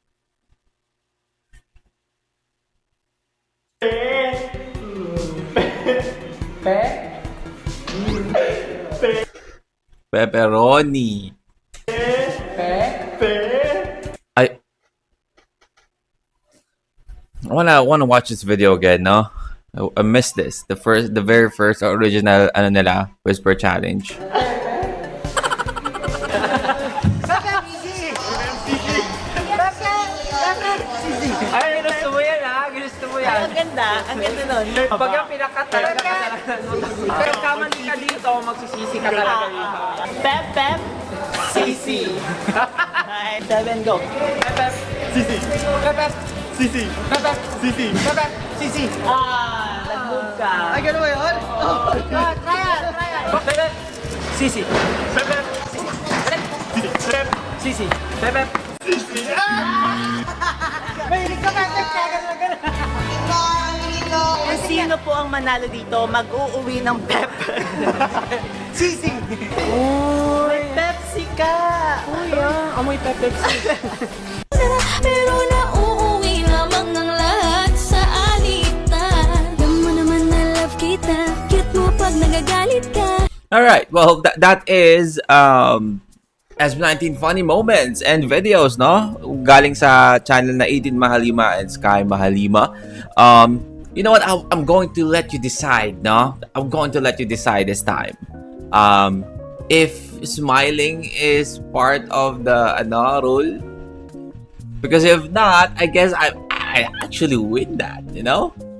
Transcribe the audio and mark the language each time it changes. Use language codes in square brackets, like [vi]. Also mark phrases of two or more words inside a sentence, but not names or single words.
[en] Pepperoni. I wanna watch this video again, no? I missed this. The very first original Whisper Challenge. [tl] Ay, gusto mo yan Gusto mo yan. Ang ganda nun. Pag yung pinakat talaga kasalanan mo. Pag kamali ka dito, magsisisi ka talaga dito. Pep-pep! Sisi! 7, go! Pepep! Sisi. Pepep! Sisi. Pepep! Sisi. Pepep! Sisi! Nag-move ka. Ay, gano'n ba yun? [en] Try it! Pepep! Sisi! Pepep! Sisi! Pepep! [tl] Mahilig ka ba? Gano'n. Kung sino po ang manalo dito, mag-uuwi ng pep. Sisi! Uy! Pepsi ka! Uy, amoy Pepsi. Pero nauuwi lamang ng lahat sa alitan. Alam mo naman na love kita. Cute mo pag nagagalit ka. [en] Alright, well, that is SB19 funny moments and videos, no? [tl] Galing sa channel na 18 Mahalima and Sky Mahalima. [en] You know what? I'm going to let you decide, no? I'm going to let you decide this time. If smiling is part of the rule. Because if not, I guess I actually win that, you know?